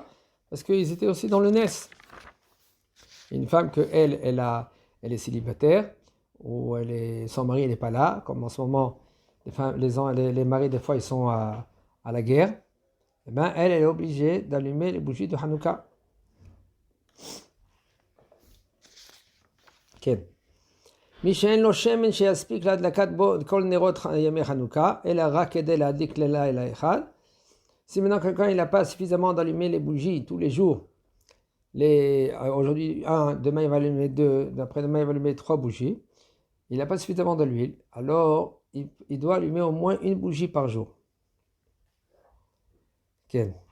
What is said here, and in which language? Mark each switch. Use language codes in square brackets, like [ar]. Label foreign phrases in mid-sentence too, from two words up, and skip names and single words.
[fr] Parce qu'ils étaient aussi dans le Nes. Une femme que elle est célibataire, ou son mari n'est pas là, comme en ce moment, les maris, des fois, ils sont à la guerre. Eh bien, elle est obligée d'allumer les bougies de Hanouka. [he] כן. מי שאין לו שמן שיספיק להדלקת בו כל נרות ימי חנוכה, אלא רק כדי להדליק ללילה אחד. [fr] Si maintenant quelqu'un n'a pas suffisamment d'allumer les bougies tous les jours, aujourd'hui 1, demain il va allumer 2, d'après-demain il va allumer 3 bougies, il n'a pas suffisamment de l'huile, alors il doit allumer au moins une bougie par jour. Okay.